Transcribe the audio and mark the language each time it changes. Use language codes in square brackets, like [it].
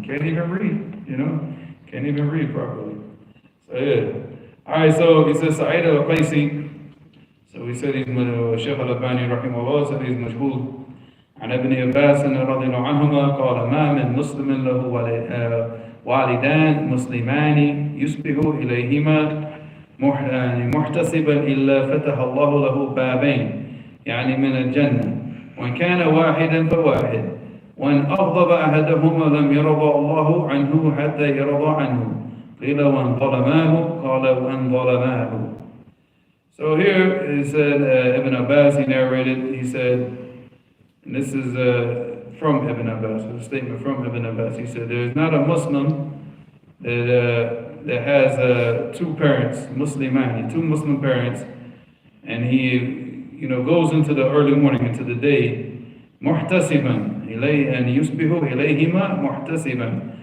[en] He can't even read, Can't even read properly." So yeah. Alright, so he says Sa'id al-Qaisi. So we said he's Shaykh al-Albani rahimahullah said he's majhul. [ar] عن ابن عباس رضي الله عنهما قال ما من مسلم له والدان مسلمان يصبح إليهما محتسبا إلا فتح الله له بابين يعني من الجنة وإن كان واحدا فواحد وإن أغضب أحدهما لم يرضى الله عنه حتى يرضى عنه قيل وإن ظلماه قال وإن ظلماه. [en] So here it said Ibn Abbas, he narrated, he said, and this is from Ibn Abbas, a statement from Ibn Abbas. He said, "There is not a Muslim that has two parents, Muslimani, two Muslim parents, and he, goes into the early morning, into the day, muhtasiban, and yusbihu ilayhima muhtasiban."